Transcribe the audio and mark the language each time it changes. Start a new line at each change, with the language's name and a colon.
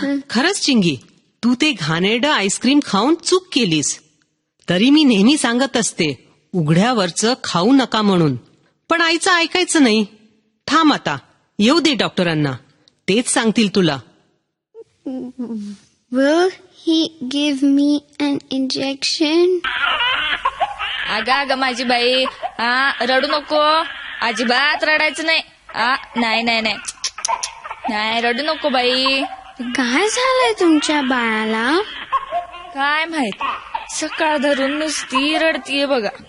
Marathi: खरंच चिंगी, तू ते घाणेरडं आईस्क्रीम खाऊन चूक केलीस. तरी मी नेहमी सांगत असते उघड्यावरचं खाऊ नका म्हणून, पण आईचं ऐकायचं नाही. थांब आता, येऊ दे डॉक्टरांना, तेच सांगतील तुला.
English: Will he give me an injection?
Marathi: अगं माझी बाई, रडू नको, अजिबात रडायचं नाही. नाही नाही नाही नाही, रडू नको बाई. काय झालंय तुमच्या बाळाला? काय माहित, सकाळ धरून नुसती रडतीये बघा.